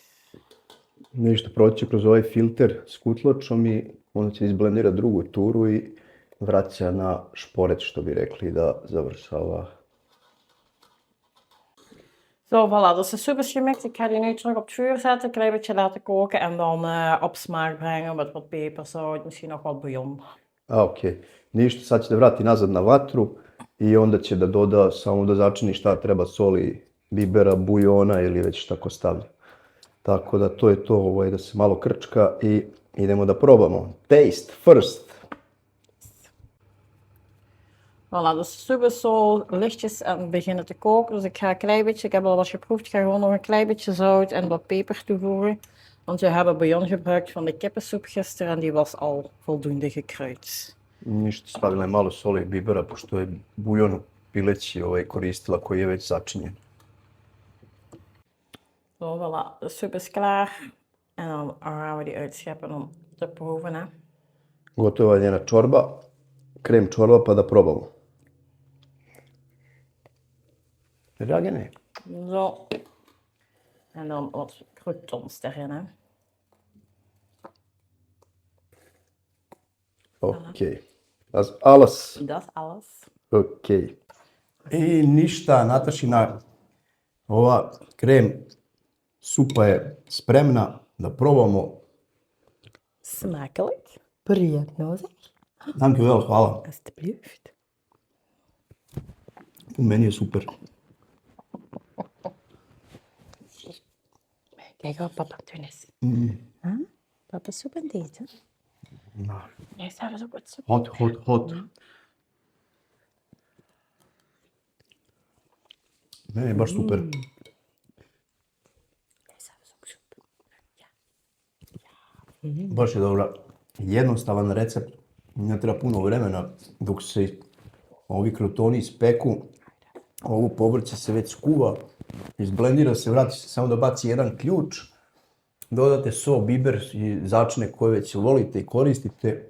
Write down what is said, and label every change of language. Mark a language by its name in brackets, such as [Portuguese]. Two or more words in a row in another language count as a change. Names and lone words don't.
[Serbian] Ništa, proći će kroz ovaj filter s kutlačom i onda će izblendirati drugu turu i vraća na šporet, što bi rekli, da završava. [Dutch] Zo, voilà, dus de soep is gemixt. Ik ga die nu terug op het vuur zetten, een klein beetje laten koken en dan op smaak brengen met wat peper, zout, misschien nog wat bouillon. [Serbian] A, ok. Ništa, sad će da vrati nazad na vatru i onda će da doda, samo da začini šta treba, soli, bibera, buljona ili već šta ko stavlja. Tako da to je to, da se malo krčka i idemo da probamo. [English] Taste first. [Dutch] Voilà, dus de soep is zo lichtjes aan het beginnen te koken. Dus ik ga een klein beetje, ik heb al wat geproefd, ik ga gewoon nog een klein beetje zout en wat peper toevoegen. Want we hebben bouillon gebruikt van de kippensoep gisteren en die was al voldoende gekruid. [Serbian] Ništa, stavila je malo soli i bibera, pošto je bujon u pileći koristila koji je već začinjen. [Dutch] Zo, voilà, de soep is klaar. En dan gaan we die uitscheppen om te proeven. Hè. [Serbian] Gotova je njena čorba, krem čorba, pa da probamo. Dragane. [Dutch] Zo. En dan wat croutons erin. Hè. Okej. Dat is alles. Dat is alles. Okej. [Serbian] I ništa, Natašina, ova krem supa je spremna da probamo. [Dutch] Smakelijk. Prijetno zeg. Dankjewel, hvala. Alsjeblieft. [Serbian] Meni je super. [Dutch] Kijk wat papa doen is. Papa soep aan het eten. Nou, Ja, zelf is ook wat soep. hot. [Serbian] Meni je baš super. [Dutch] Ja, zelf is ook soep. [Serbian] Baš je dobra. Jednostavan recept. Ne treba puno vremena dok se ovi krotoni ispeku. Ovo povrće se već skuva. Izblendira se, vrati se samo da baci jedan ključ. Dodate so, biber i začine koje već volite i koristite.